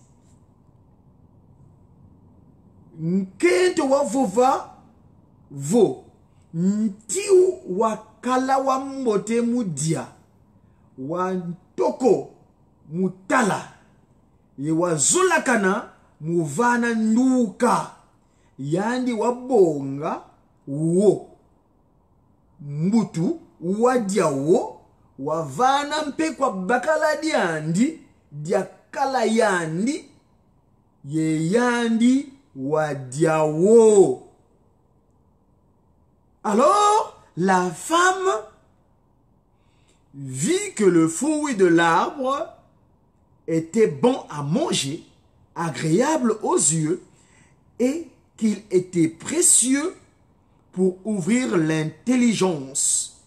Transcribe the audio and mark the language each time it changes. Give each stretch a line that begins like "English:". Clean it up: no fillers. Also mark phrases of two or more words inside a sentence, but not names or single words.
Kongo: Nkento wavova vo ntiu wakala wa mbote mudia wa ntoko mutala ye wazulakana muvana nduka yandi wabonga wo mbutu wadia wo wavana mpe kwa bakala diandi diakala yandi ye yandi wadiawo.
French: Alors, la femme vit que le fruit de l'arbre était bon à manger, agréable aux yeux, et qu'il était précieux pour ouvrir l'intelligence.